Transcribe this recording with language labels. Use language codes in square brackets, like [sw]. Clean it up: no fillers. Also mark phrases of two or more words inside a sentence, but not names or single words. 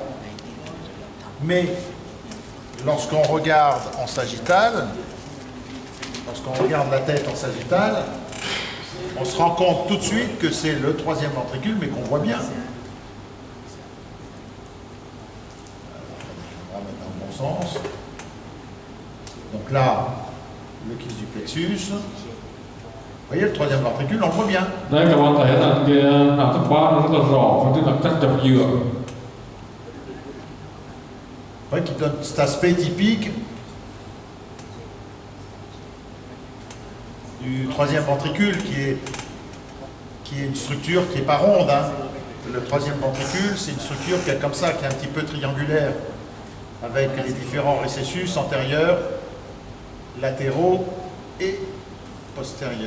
[fr] Mais lorsqu'on regarde en sagittal, lorsqu'on regarde la tête en sagittal, on se rend compte tout de suite que c'est le troisième ventricule, mais qu'on voit bien. On va mettre dans le bon sens. Donc là, le kyste du plexus. Vous voyez le troisième ventricule, on le voit bien. [vi] Đây các bạn thấy là cái não thứ ba nó rất là rõ, tức là chất dập dừa. [fr] Vous voyez qu'il donne cet aspect typique du troisième ventricule qui est une structure qui n'est pas ronde. Hein. Le troisième ventricule, c'est une structure qui est comme ça, qui est un petit peu triangulaire, avec les différents récessus antérieurs, latéraux et postérieurs.